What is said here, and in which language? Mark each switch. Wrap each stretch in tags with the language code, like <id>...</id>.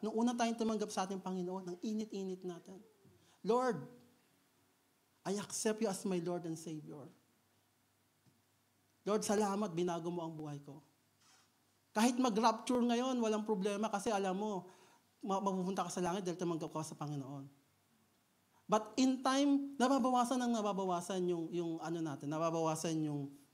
<tl>Nung una tayong tumanggap sa ating Panginoon, ang init-init natin.</tl> <en>Lord, I accept you as my Lord and Savior.</en> <tl>Lord, salamat, binago mo ang buhay ko. Kahit mag-rapture ngayon, walang problema kasi alam mo, mapupunta ka sa langit dahil tumanggap ka sa Panginoon.</tl> <en>But in time,</en> <tl>nababawasan yung natin, nababawasan yung</tl>